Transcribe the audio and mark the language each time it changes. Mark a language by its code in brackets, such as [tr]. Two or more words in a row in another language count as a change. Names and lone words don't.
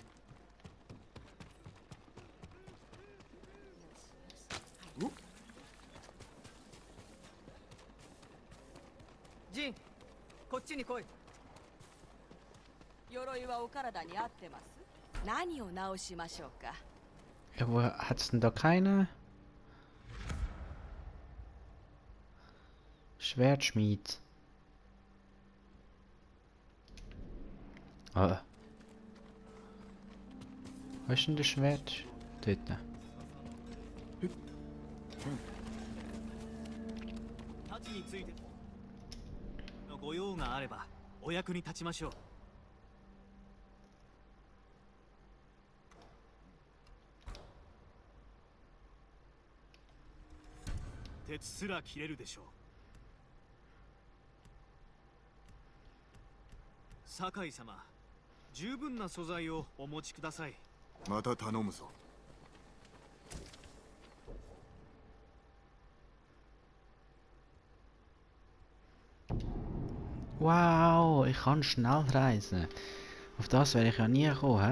[ja] ジン、こっちに来い。鎧はお体に合ってます。何を直しましょうか。 [de] Ja, wo hat's denn da keine? Schwertschmied. Ah. Wo ist denn das Schwert? Dort. [ja] 町についてのご用があればお役に立ちましょう。鉄すら切れるでしょう。酒井様、十分な素材をお持ちください。また頼むぞ。 [de] Wow, ich kann schnell reisen. Auf das wäre ich ja nie gekommen, hä?